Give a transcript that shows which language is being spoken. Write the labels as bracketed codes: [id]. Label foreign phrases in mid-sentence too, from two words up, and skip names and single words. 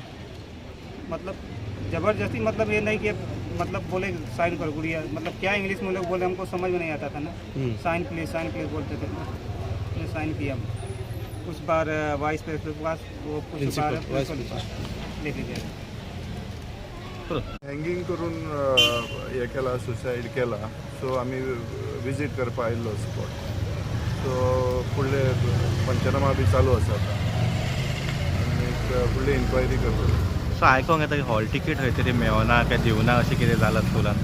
[hi] मतलब ज़बरदस्ती, मतलब ये नहीं कि मतलब बोले साइन कर गुड़िया, मतलब क्या इंग्लिश में लोग बोले, हमको समझ में नहीं आता था ना। [en] sign please [hi] बोलते थे, मैंने साइन किया। कुछ बार [en] vice principal [hi] के पास, वो कुछ बार प्रिंसिपल लेके गए। [kok] हँगींग करून हे केला, सुसायड केला, सो आम्ही विजीट करपा आयिल्लो स्पॉट. सो फुडले पंचनामा बी चालू आसा. फुडली इन्क्वायरी करतले. सो आयकोंक येता की [en] hall ticket [kok] खंय तरी मेळना काय दिवना अशें कितें जालां स्कुलान.